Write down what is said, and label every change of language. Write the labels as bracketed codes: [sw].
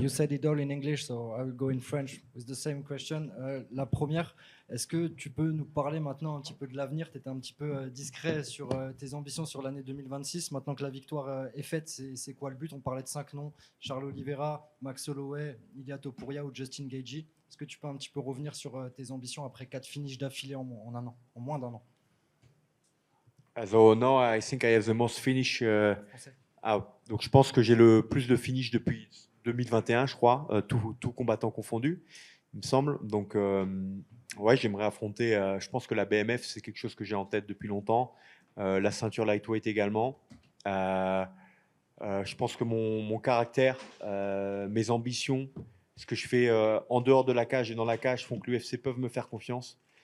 [en] You said it all in English, so I will go in French with the same question. [fr] La première, est-ce que tu peux nous parler maintenant un petit peu de l'avenir? Tu étais un petit peu discret sur tes ambitions sur l'année 2026. Maintenant que la victoire est faite, c'est quoi le but? On parlait de 5 noms, Charles Oliveira, Max Holloway, Ilia Topuria ou Justin Gaethje. Est-ce que tu peux un petit peu revenir sur tes ambitions après 4 finishes d'affilée en un an, en moins d'un an? [en] So now I think I have the most finish. [fr] Donc je pense que j'ai le plus de finish depuis 2021, je crois, tout combattant confondu, il me semble. Donc ouais, j'aimerais affronter. Je pense que la BMF, c'est quelque chose que j'ai en tête depuis longtemps. La ceinture lightweight également. Je pense que mon caractère, mes ambitions, ce que je fais en dehors de la cage et dans la cage font que l'UFC peuvent me faire confiance.